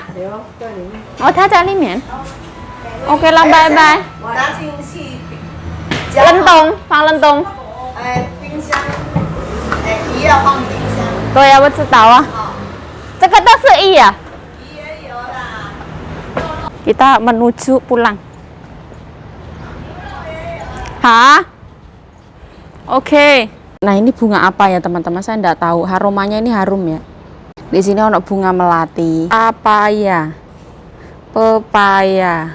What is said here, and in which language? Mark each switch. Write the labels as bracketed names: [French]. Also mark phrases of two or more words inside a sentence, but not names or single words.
[Chinese] 有在里面。哦，他在里面。OK 了，拜拜。我拿进去。冷冻，放冷冻。冰箱。鱼要放冰箱。对呀，我知道啊。这个都是鱼啊。鱼也有啦。 [Indonesian] Kita menuju pulang. Hah? Oke. Nah, ini bunga apa ya, teman-teman? Saya enggak tahu. Aromanya ini harum ya. Di sini ada bunga melati, papaya, pepaya.